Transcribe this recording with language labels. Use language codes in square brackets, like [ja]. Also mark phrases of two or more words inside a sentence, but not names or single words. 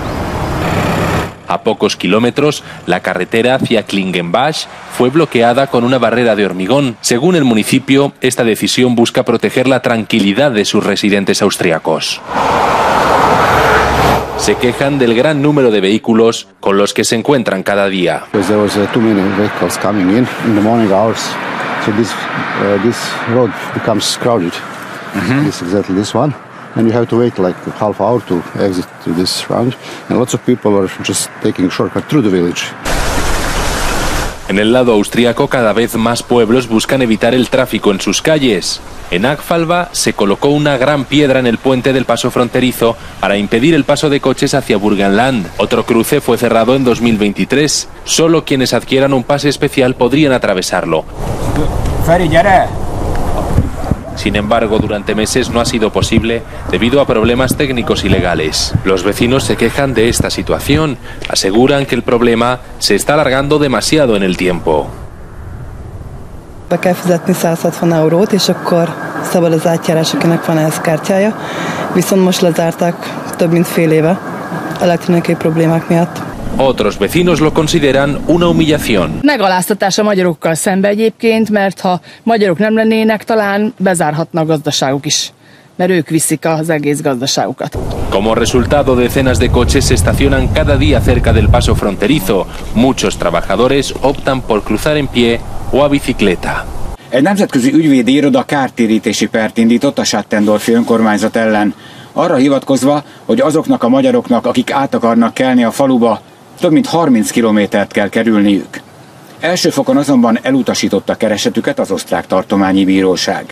[es] A pocos kilómetros, la carretera hacia Klingenbach fue bloqueada con una barrera de hormigón. Según el municipio, esta decisión busca proteger la tranquilidad de sus residentes austriacos. Se quejan del gran número de vehículos con los que se encuentran cada día. [en] And you have to wait like a half hour to exit to this round, and lots of people are just taking a shortcut through the village. [es] En el lado austríaco, cada vez más pueblos buscan evitar el tráfico en sus calles. En Agfalva se colocó una gran piedra en el puente del paso fronterizo para impedir el paso de coches hacia Burgenland. Otro cruce fue cerrado en 2023. Solo quienes adquieran un pase especial podrían atravesarlo. Sin embargo, durante meses no ha sido posible debido a problemas técnicos y legales. Los vecinos se quejan de esta situación. Aseguran que el problema se está alargando demasiado en el tiempo. [hu] Be kell fizetni 160 eurót, és akkor szabad az átjárás, akinek van ehhez kártyája. Viszont most lezárták több mint fél éve elektronikai problémák miatt. [es] Otros vecinos lo consideran una humillación. [hu] Megaláztatás a magyarokkal szembe egyébként, mert ha magyarok nem lennének, talán bezárhatna a gazdaságuk is, mert ők viszik az egész gazdaságukat. [es] Como resultado, decenas de coches se estacionan cada día cerca del paso fronterizo. Muchos trabajadores optan por cruzar en pie o a bicicleta. [hu] Egy nemzetközi ügyvédi iroda kártérítési pert indított a Sattendorfi önkormányzat ellen, arra hivatkozva, hogy azoknak a magyaroknak, akik át akarnak kelni a faluba, több mint 30 kilométert kell kerülniük. Első fokon azonban elutasította keresetüket az osztrák tartományi bíróság.